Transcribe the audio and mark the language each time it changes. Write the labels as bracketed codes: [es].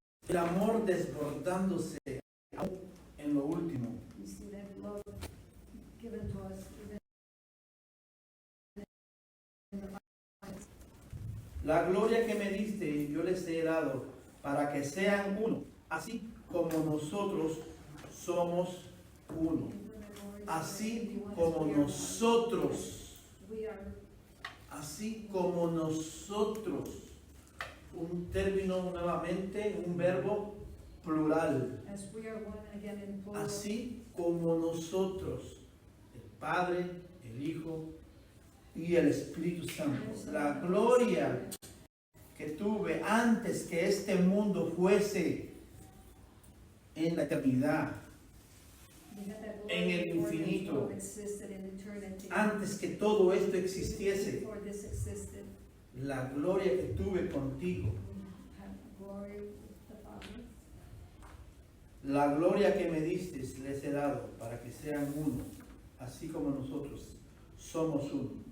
[es] el amor desbordándose aún en lo último. [en] You see that love given to us even in the Bible. [es] La gloria que me diste yo les he dado para que sean uno, así como nosotros somos uno. Así como nosotros, [en] We are, [es] así como nosotros. Un término nuevamente, un verbo plural. [en] as we are one again in plural. [es] Así como nosotros, el Padre, el Hijo y el Espíritu Santo. La gloria que tuve antes que este mundo fuese en la eternidad, [en] We had that [es] en el [en] glory before [es] infinito. [en] the world existed in eternity. [es] antes que todo esto existiese, [en] Before this existed, [es] la gloria que tuve contigo, [en] we had glory with the Father. [es] la gloria que me diste les he dado para que sean uno, así como nosotros somos uno.